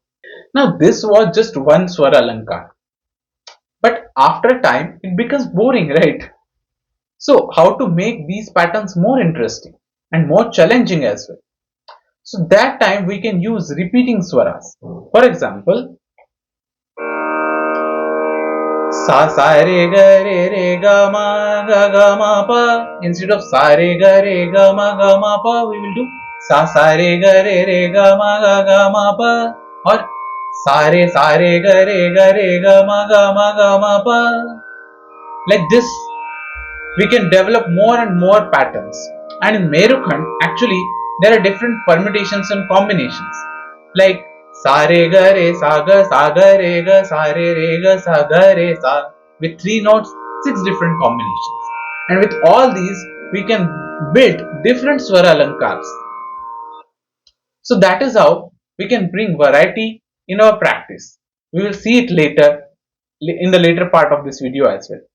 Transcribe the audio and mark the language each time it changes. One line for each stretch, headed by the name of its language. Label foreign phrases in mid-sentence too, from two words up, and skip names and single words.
English: Now this was just one
Hindi: स्वर अलंकार,
English: but after a time it becomes boring, right? So how to make these patterns more interesting and more challenging as well? So that time we can use repeating swaras. For example,
Hindi: सा सा रे ग म प.
English: Instead of
Hindi: सा रे ग म प,
English: we will do
Hindi: सा सा रे ग म प,
English: or
Hindi: सा रे ग म प.
English: Like this, we can develop more and more patterns. And in Merukhand, actually, there are different permutations and combinations, like
Hindi: सा रे ग रे सा ग रे ग सा रे ग सा ग रे सा,
English: with 3 notes, 6 different combinations. And with all these, we can build different
Hindi: स्वर अलंकार.
English: So that is how we can bring variety in our practice. We will see it later in the later part of this video as well.